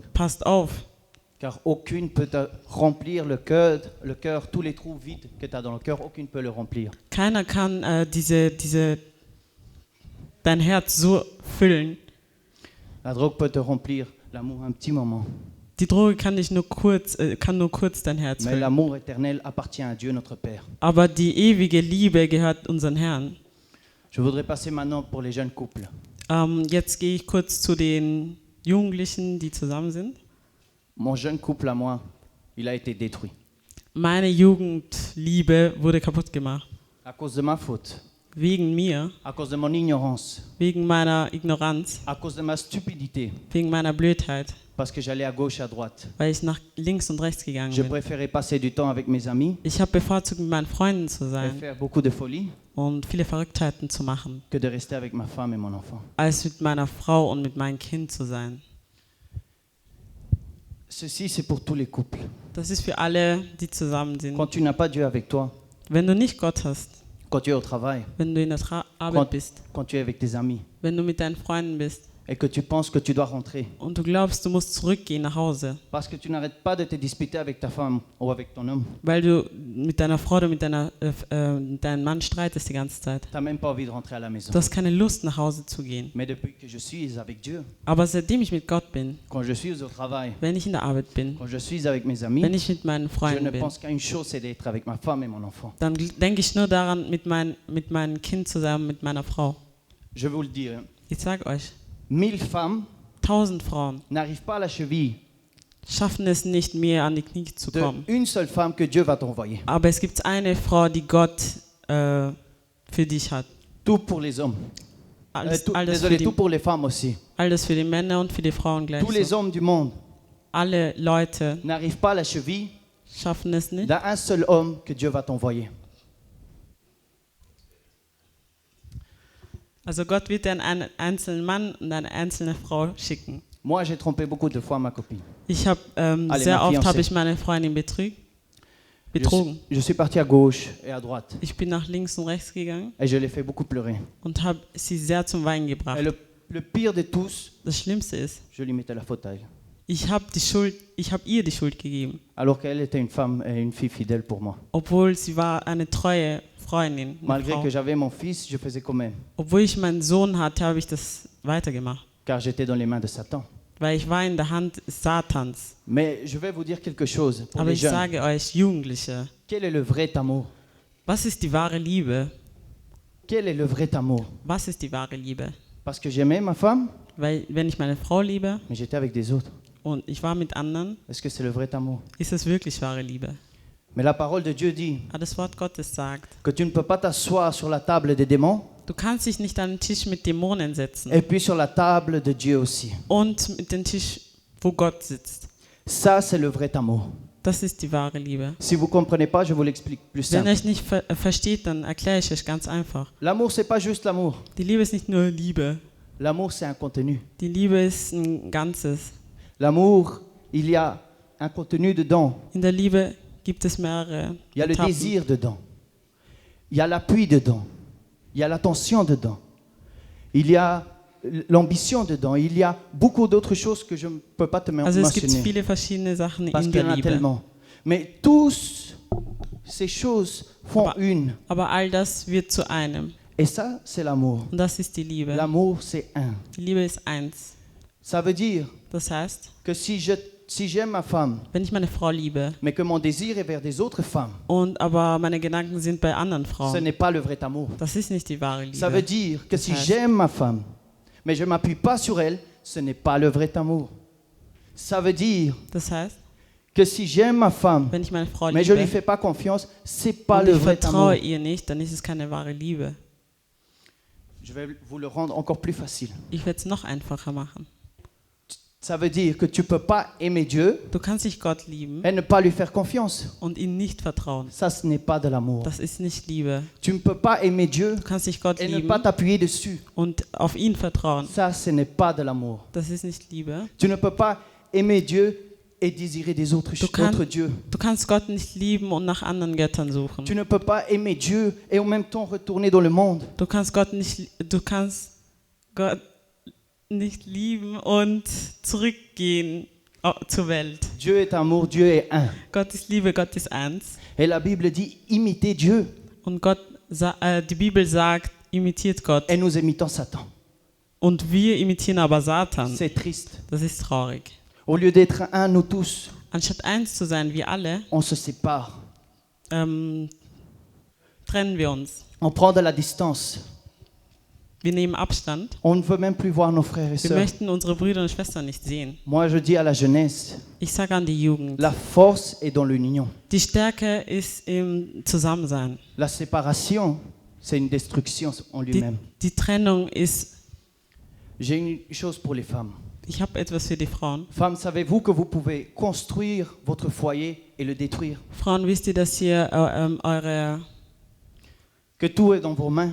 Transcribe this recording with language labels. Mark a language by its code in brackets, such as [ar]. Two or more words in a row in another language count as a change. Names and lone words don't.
[de] passt auf, [fr] Car aucune peut te remplir le cœur, tous les trous vides que tu as dans le cœur, aucune peut le remplir. [de] keiner kann dein Herz so füllen. [fr] La drogue peut te remplir l'amour un petit moment. [de] Die Droge kann nur kurz dein Herz [fr] Mais [de] füllen. [fr] l'amour éternel appartient à Dieu notre Père. [de] Aber die ewige Liebe gehört unseren Herrn. [fr] Je voudrais passer maintenant pour les jeunes couples. [de] Jetzt gehe ich kurz zu den Jugendlichen, die zusammen sind. [fr] Mon jeune couple à moi, il a été détruit [de] Meine Jugendliebe wurde kaputt gemacht. [fr] à cause de ma faute, [de] Wegen mir, [fr] à cause de mon ignorance, [de] wegen meiner Ignoranz, [fr] à cause de ma stupidité, [de] wegen meiner Blödheit, [fr] parce que j'allais à gauche, à droite. [de] weil ich nach links und rechts gegangen [fr] Je [de] bin. [fr] préférais passer du temps avec mes amis [de] Ich habe bevorzugt, mit meinen Freunden zu [fr] et [de] sein [fr] faire beaucoup de folie [de] und viele Verrücktheiten zu machen, [fr] que de rester avec ma femme et mon enfant. [de] als mit meiner Frau und mit meinem Kind zu sein. [fr] Ceci, c'est pour tous les couples. [de] Das ist für alle, die zusammen sind. [fr] Quand tu n'as pas Dieu avec toi, [de] Wenn du nicht Gott hast, [fr] quand tu es au travail, [de] wenn du in der Arbeit bist, [fr] quand tu es avec tes amis [de] wenn du mit deinen Freunden bist [fr] et que tu penses que tu dois rentrer, [de] und du glaubst, du musst zurückgehen nach Hause, [fr] parce que tu n'arrêtes pas de te disputer avec ta femme ou avec ton homme, [de] weil du mit deiner Frau oder mit deinem Mann streitest die ganze Zeit. [fr] tu n'as même pas envie de rentrer à la maison. [de] Du hast keine Lust, nach Hause zu gehen. [fr] Mais depuis que je suis avec Dieu, [de] Aber seitdem ich mit Gott bin, [fr] quand je suis au travail, [de] wenn ich in der Arbeit bin, [fr] quand je suis avec mes [de] wenn [fr] amis, [de] ich mit meinen [fr] je [de] Freunden [fr] ne [de] bin, [fr] pense qu'à une chose, c'est d'être avec ma femme et mon enfant. [de] dann denke ich nur daran, mit meinem Kind zusammen, mit meiner Frau. [fr] Je vais vous le dire, [de] Ich sage euch, [fr] 1000 femmes [de] 1000 Frauen [fr] n'arrivent pas à la cheville [de] schaffen es nicht mehr, an die Knie zu [fr] de [de] kommen. [fr] une seule femme que Dieu va t'envoyer. [de] Aber es gibt eine Frau, die Gott für dich hat. [fr] Tout pour les hommes. [de] Alles für [fr] Désolé, [de] die, [fr] tout pour les femmes aussi. [de] alles für die Männer und für die Frauen gleich. [fr] Tous les [de] So. [fr] hommes du monde [de] Alle Leute [fr] n'arrivent pas à la cheville [de] schaffen es nicht. [fr] d'un seul homme que Dieu va t'envoyer. [de] Also Gott wird dir einen einzelnen Mann und eine einzelne Frau schicken. [fr] Moi, j'ai trompé beaucoup de fois ma copine. [de] Ich habe [fr] Allez, [de] sehr [fr] ma [de] oft [fr] fiancée. [de] habe ich meine Freundin betrogen. [fr] Je suis parti à gauche et à droite [de] Ich bin nach links und rechts gegangen [fr] et je l'ai fait beaucoup pleurer. [de] und habe sie sehr zum Weinen [fr] Et [de] gebracht. [fr] le pire de tous, [de] Das Schlimmste ist, [fr] je lui mettais la faute à elle. [de] ich habe ihr die Schuld gegeben, [fr] Alors qu'elle était une femme et une fille fidèle pour moi. [de] obwohl sie war eine treue Freundin. Eine [fr] Malgré [de] Frau. [fr] que j'avais mon fils, je faisais quand même, [de] Obwohl ich meinen Sohn hatte, habe ich das weitergemacht, [fr] car j'étais dans les mains de Satan. [de] weil ich war in der Hand Satans. [fr] Mais je vais vous dire quelque chose pour [de] Aber [fr] les [de] ich [fr] jeunes. [de] sage euch, Jugendliche, [fr] Quel est le vrai amour? [de] was ist die wahre Liebe? [fr] Quel est le vrai amour? [de] Was ist die wahre Liebe? [fr] Parce que j'aimais ma femme, [de] Weil wenn ich meine Frau liebe [fr] mais j'étais avec des autres. [de] und ich war mit anderen, [fr] Est-ce que c'est le vrai amour? [de] ist es wirklich wahre Liebe. [fr] Mais la parole de Dieu dit [de] Aber das Wort Gottes sagt, [fr] que tu ne peux pas t'asseoir sur la table des démons [de] du kannst dich nicht an den Tisch mit Dämonen setzen [fr] et puis sur la table de Dieu aussi. [de] und mit dem Tisch, wo Gott sitzt. [fr] Ça, c'est le vrai amour. [de] Das ist die wahre Liebe. [fr] Si vous ne comprenez pas, je vous l'explique plus [de] Wenn [fr] simple. [de] ihr euch nicht versteht, dann erkläre ich euch ganz einfach. [fr] L'amour, c'est pas juste l'amour. [de] Die Liebe ist nicht nur Liebe. [fr] L'amour, c'est un contenu. [de] Die Liebe ist ein Ganzes. [fr] L'amour, il y a un contenu dedans. [de] In der Liebe gibt es mehrere [fr] Il y a le [de] Etappen. [fr] désir dedans. Il y a l'appui dedans. Il y a l'attention dedans. Il y a l'ambition dedans. Il y a beaucoup d'autres choses que je ne peux pas te [de] Also es gibt [fr] mentionner. [de] viele verschiedene Sachen [fr] Parce [de] in [fr] qu'il y [de] der [fr] en a [de] Liebe. [fr] tellement. Mais tous ces choses font [de] Aber- [fr] une. [de] Aber all das wird zu einem. [fr] Et ça, c'est l'amour. [de] Und das ist die Liebe. [fr] L'amour, c'est un. [de] Die Liebe ist eins. [fr] Ça veut dire [de] Das heißt, [fr] que si j'aime ma femme, [de] wenn ich meine Frau liebe [fr] mais que mon désir est vers des autres femmes, [de] und aber meine Gedanken sind bei anderen [fr] ce [de] Frauen, [fr] n'est pas le vrai amour. [de] das ist nicht die wahre [fr] Ça veut [de] Liebe. [fr] dire que si [de] heißt- [fr] j'aime ma femme, mais je ne m'appuie pas sur elle, ce n'est pas le vrai amour. Ça veut dire [de] Das heißt, [fr] que si j'aime ma femme, [de] wenn ich meine Frau [fr] mais je ne lui [de] liebe [fr] fais pas confiance, c'est pas [de] und [fr] le [de] ich [fr] vrai amour. [de] vertraue ihr nicht, dann ist es keine wahre Liebe. [fr] Je vais vous le rendre encore plus facile. [de] Ich werde es noch einfacher machen. [fr] Ça veut dire que tu ne peux pas aimer Dieu [de] Du kannst nicht Gott lieben [fr] et ne pas lui faire confiance. [de] und ihm nicht vertrauen. [fr] Ça, ce n'est pas de l'amour. [de] Das ist nicht Liebe. [fr] Tu ne peux pas aimer Dieu [de] Du kannst nicht Gott [fr] et ne [de] lieben [fr] pas t'appuyer dessus. [de] und auf ihn vertrauen. [fr] Ça, ce n'est pas de l'amour. [de] Das ist nicht Liebe. [fr] Tu ne peux pas aimer Dieu et désirer des autres dieux. [de] Du kannst Gott nicht lieben und nach anderen Göttern suchen. [fr] Tu ne peux pas aimer Dieu et en même temps retourner dans le monde. [de] Du kannst Gott nicht lieben und zurückgehen zur Welt. [fr] Dieu est amour, Dieu est un. [de] Gott ist Liebe, Gott ist eins. [fr] Et la Bible dit imitez Dieu [de] Und die Bibel sagt, imitiert Gott. [fr] et nous imitons Satan. [de] Und wir imitieren aber Satan. [fr] C'est triste. [de] Das ist traurig. [fr] Au lieu d'être un, nous tous, [de] Anstatt eins zu sein, wir alle, [fr] on se sépare. [de] trennen wir uns. [fr] On prend de la distance. [de] Wir nehmen Abstand. [fr] On ne veut même plus voir nos frères et [de] Wir [fr] sœurs. [de] möchten unsere Brüder und Schwestern nicht sehen. [fr] Moi, je dis à la jeunesse, [de] Ich sage an die Jugend, [fr] la force est dans l'union. [de] die Stärke ist im Zusammensein. [fr] La séparation, c'est une destruction en [de] Die, [fr] lui-même. [de] die Trennung ist, [fr] J'ai une chose pour les femmes. [de] ich habe etwas für die Frauen. [fr] Femmes, savez-vous que vous pouvez construire votre foyer et le détruire? [de] Frauen, wisst ihr, dass ihr [fr] Que tout est dans vos mains?